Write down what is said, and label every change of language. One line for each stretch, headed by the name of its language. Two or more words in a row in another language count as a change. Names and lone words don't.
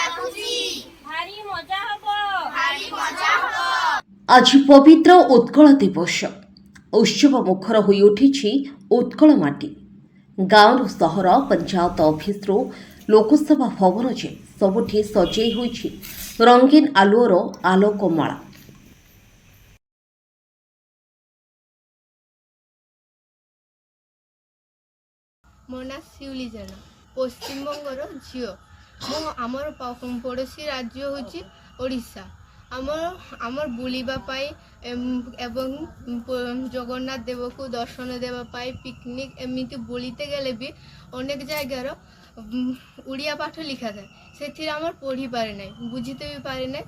Odia: ଆଜି ପବିତ୍ର ଉତ୍କଳ ଦିବସ ଉତ୍ସବ ମୁଖର ହୋ ଉଠି ଉତ୍କଳ ମାଟି ଗାଁ ସହର ପଞ୍ଚାୟତ ଅଫିସ ଲୋକସଭା ଭବନ ଯେ ସବୁଠି ସଜେଇ ହୋଇଛି ରଙ୍ଗୀନ ଆଲୁଅର ଆଲୋକମାଳା। ମୋ ନାଁ ଶିଉଲି ଜେନା ପଶ୍ଚିମବଙ୍ଗର ଝିଅ। ମୁଁ ଆମର ପଡ଼ୋଶୀ ରାଜ୍ୟ ହେଉଛି ଓଡ଼ିଶା। ଆମର ବୁଲିବା ପାଇଁ ଏବଂ ଜଗନ୍ନାଥ ଦେବକୁ ଦର୍ଶନ ଦେବା ପାଇଁ ପିକନିକ୍ ଏମିତି ବୁଲିତେ ଗଲେ ବି ଅନେକ ଜାଗାର ଓଡ଼ିଆ ପାଠ ଲେଖାଥାଏ, ସେଥିରେ ଆମର ପଢ଼ିପାରେ ନାହିଁ, ବୁଝିତେ ବି ପାରେ ନାହିଁ।